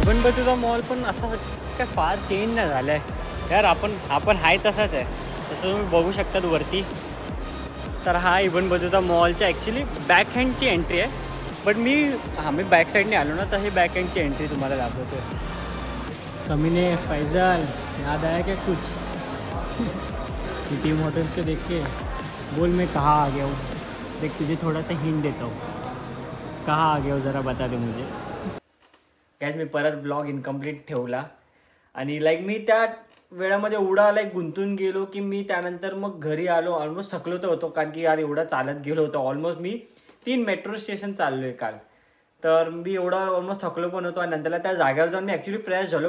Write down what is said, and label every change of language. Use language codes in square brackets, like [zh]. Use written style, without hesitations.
[mr] Even बतूचा mall पण असा काय फार चेंज नाही झाला आहे यार. आपण आहे तसाच आहे. तसं तुम्ही बघू शकतात वरती. तर हा इवन बतूचा मॉलच्या ॲक्च्युली बॅक हँडची एंट्री आहे. बट मी बॅक साईडने आलो ना, तर हे बॅक हँडची एंट्री तुम्हाला दाखवतो. [hi] कमीने फैजल याद आया क्या कुछ? टीम होटल्स के देख के बोल मैं कहाँ आ गया हूँ. देख तुझे थोड़ा सा हिंट देता हूँ. कहाँ आ गया हूँ जरा बता दे मुझे. [mr] गॅस मी परत ब्लॉग इनकम्प्लीट ठेवला आणि लाईक मी त्या वेळामध्ये एवढा लाईक गुंतून गेलो की मी त्यानंतर मग घरी आलो. ऑलमोस्ट थकलो तर होतो, कारण की यार एवढा चालत गेलो होतो. ऑलमोस्ट मी 3 मेट्रो स्टेशन चाललो आहे काल. तर मी एवढा ऑलमोस्ट थकलो पण होतो आणि नंतरला त्या जागेवर जाऊन मी ॲक्च्युली फ्रेश झालो.